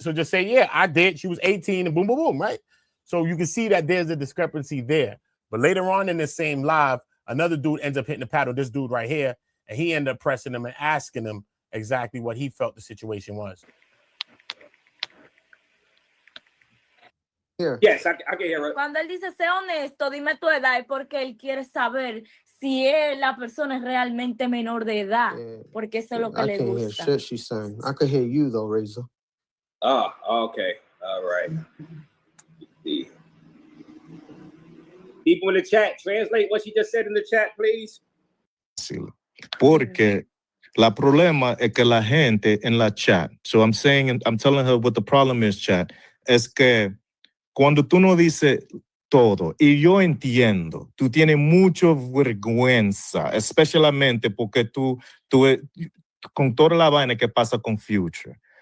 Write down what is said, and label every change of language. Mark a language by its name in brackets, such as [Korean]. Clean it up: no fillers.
[English] So just say, yeah, I did. She was 18 and boom, boom, boom, right? So you can see that there's a discrepancy there. But later on in the same live, another dude ends up hitting the paddle, this dude right here, and he ended up pressing him and asking him exactly what he felt the situation was. Here. Yes, I can hear it. [Spanish] Cuando él dice, sé honesto, dime tu edad, es porque él quiere saber si la persona es realmente menor de edad, porque eso es lo que le gusta. [English] I can't hear shit she's saying. I can hear you, though, Razor. Oh, okay. All right. People in the chat, translate what she just said in the chat, please. [Spanish] Porque la problema es que la gente en la chat, [English] so I'm telling her what the problem is, chat, [Spanish] es que cuando tú no dices todo, y yo entiendo, tú tienes mucha vergüenza, especialmente porque tú con toda la vaina que pasa con Future.